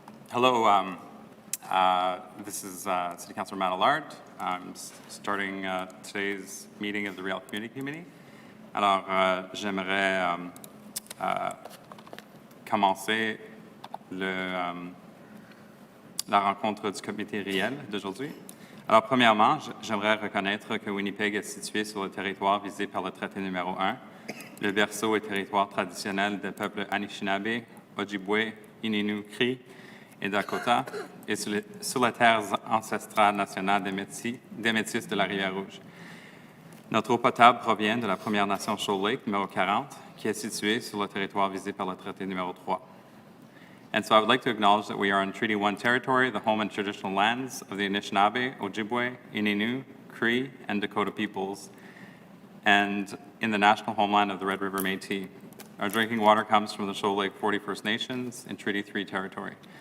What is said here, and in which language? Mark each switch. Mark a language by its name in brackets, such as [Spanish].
[English] Hello, this is City Councilor Matt Allard. I'm starting today's meeting of the Real Community Committee. [French] Alors, j'aimerais commencer la rencontre du comité réel d'aujourd'hui. Alors, premièrement, j'aimerais reconnaître que Winnipeg est situé sur le territoire visé par le traité numéro 1, le berceau et territoire traditionnel des peuples Anishinaabe, Ojibwe, Ininu, Cri et Dakota, et sur les terres ancestrales nationales des Métis de la Rivière-Rouge. Notre eau potable provient de la Première Nation Shoal Lake numéro 40, qui est située sur le territoire visé par le traité numéro 3. [English] And so I would like to acknowledge that we are on Treaty 1 territory, the home and traditional lands of the Anishinaabe, Ojibwe, Ininu, Cree, and Dakota peoples, and in the national homeland of the Red River Métis. Our drinking water comes from the Shoal Lake 40 First Nations in Treaty 3 territory.